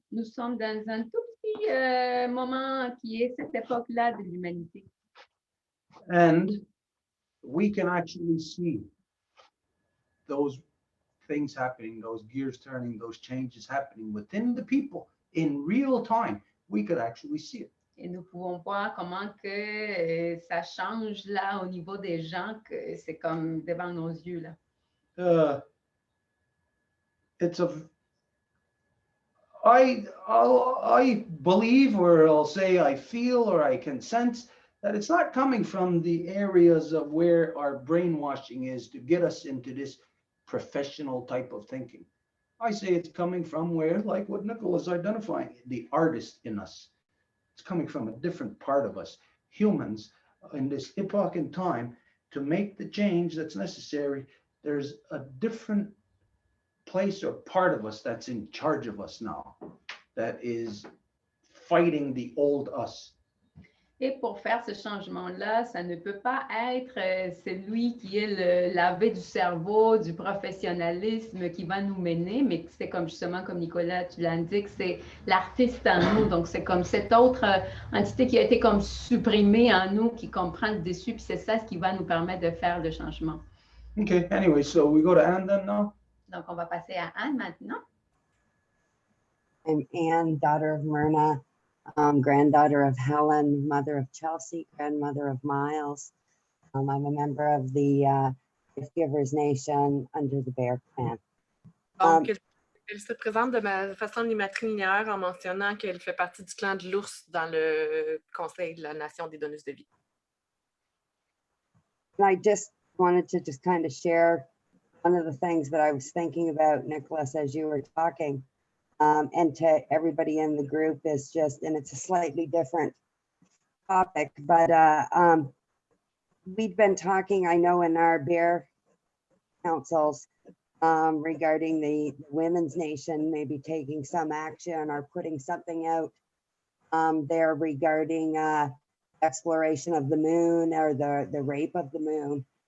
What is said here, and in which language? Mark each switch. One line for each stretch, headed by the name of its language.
French: nous sommes dans un tout petit moment qui est cette époque-là de l'humanité.
English: And we can actually see those things happening, those gears turning, those changes happening within the people in real time. We could actually see it.
French: Et nous pouvons voir comment que ça change là au niveau des gens, que c'est comme devant nos yeux là.
English: It's a I believe, or I'll say I feel, or I can sense that it's not coming from the areas of where our brainwashing is to get us into this professional type of thinking. I say it's coming from where, like what Nicole is identifying, the artist in us. It's coming from a different part of us, humans, in this epoch in time, to make the change that's necessary. There's a different place or part of us that's in charge of us now, that is fighting the old us.
French: Et pour faire ce changement-là, ça ne peut pas être celui qui est la veille du cerveau, du professionnalisme qui va nous mener, mais c'est comme justement, comme Nicolas, tu l'indiques, c'est l'artiste en nous. Donc, c'est comme cette autre entité qui a été comme supprimée en nous, qui comprend le dessus, puis c'est ça ce qui va nous permettre de faire le changement.
English: Okay, anyway, so we go to Anne then now.
French: Donc, on va passer à Anne maintenant.
English: I'm Anne, daughter of Myrna, granddaughter of Helen, mother of Chelsea, grandmother of Miles. I'm a member of the Gift Givers Nation under the Bear Clan.
French: Donc, elle se présente de façon matrilinéaire en mentionnant qu'elle fait partie du clan de l'ours dans le Conseil de la Nation des donneuses de vie.
English: And I just wanted to just kind of share one of the things that I was thinking about, Nicholas, as you were talking. And to everybody in the group is just, and it's a slightly different topic, but we've been talking, I know, in our bear councils regarding the Women's Nation, maybe taking some action or putting something out there regarding exploration of the moon or the rape of the moon.